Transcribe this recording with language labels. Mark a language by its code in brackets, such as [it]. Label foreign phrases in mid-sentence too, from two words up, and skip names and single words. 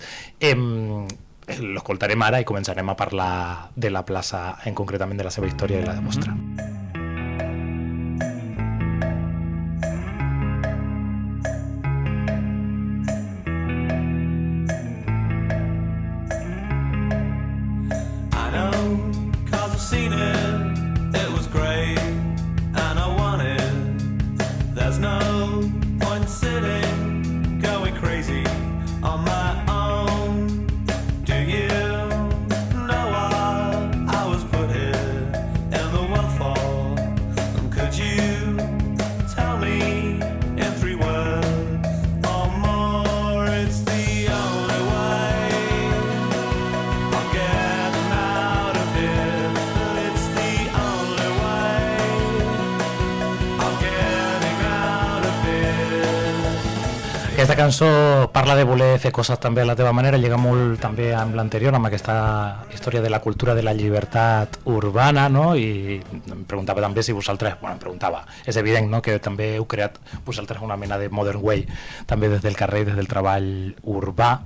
[ca] L'escoltarem ara i començarem a parlar de la plaça, concretament de la seva història i la vostra. [en] I know, 'cause I've seen it was great, and I want it. There's no point sitting, going crazy on my own. Do you know what I was put here in the waterfall? And could you tell me in 3 words or more? It's the only way of getting out of here. It's the only way of getting out of here. [ca] Aquesta cançó parla de voler fer coses també a la teva manera, lliga molt també amb l'anterior, amb aquesta història de la cultura de la llibertat urbana, no? I em preguntava també si vosaltres, em preguntava, és evident, no?, que també heu creat vosaltres una mena de [en] modern way, [ca] també des del carrer, des del treball urbà.